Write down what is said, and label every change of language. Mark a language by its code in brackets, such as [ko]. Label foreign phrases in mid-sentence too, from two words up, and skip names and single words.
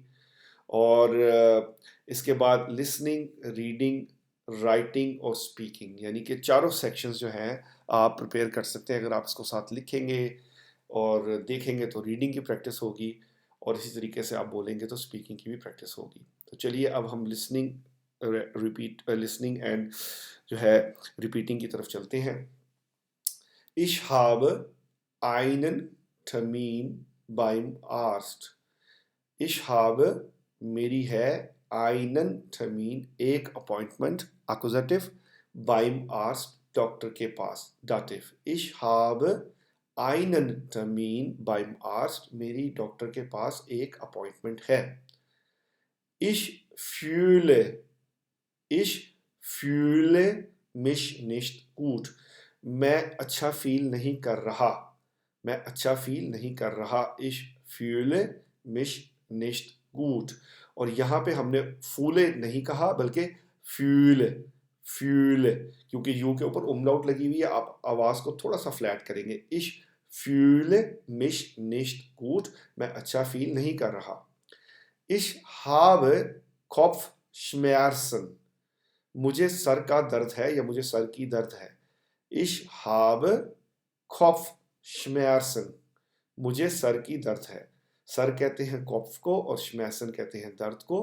[hi] और इसके बाद लिसनिंग, रीडिंग, राइटिंग और स्पीकिंग, यानी कि चारों सेक्शंस जो हैं आप प्रिपेयर कर सकते हैं। अगर आप इसको साथ लिखेंगे और देखेंगे तो रीडिंग की प्रैक्टिस होगी, और इसी तरीके से आप बोलेंगे तो स्पीकिंग की भी प्रैक्टिस होगी। तो चलिए अब हम [en] listening and [hi] जो है रिपीटिंग की तरफ चलते हैं। [de] Ich habe einen Termin beim Arzt. Ich habe [hi] मेरी है, [de] einen Termin [hi] एक अपॉइंटमेंट एक्कुजेटिव, [de] beim Arzt [hi] डॉक्टर के पास दाटिव। [de] Ich habe einen Termin beim Arzt, [hi] मेरी डॉक्टर के पास एक अपॉइंटमेंट है। [de] Ich fühle Ich fühle mich nicht gut. [hi] मैं अच्छा फील नहीं कर रहा। मैं अच्छा फील नहीं कर रहा। [de] Ich fühle mich nicht gut. [hi] और यहाँ पे हमने फूले नहीं कहा बल्कि fühle, fühle, क्योंकि यू के ऊपर उमलाउट लगी हुई है, आप आवाज़ को थोड़ा सा फ्लैट करेंगे। [de] Ich fühle mich nicht gut. [hi] मैं अच्छा फील नहीं कर रहा। [de] Ich habe Kopfschmerzen. [hi] मुझे सर का दर्द है या मुझे सर की दर्द है। [de] Ich habe Kopfschmerzen. [hi] मुझे सर की दर्द है। सर कहते हैं Kopf को और Schmerzen कहते हैं दर्द को।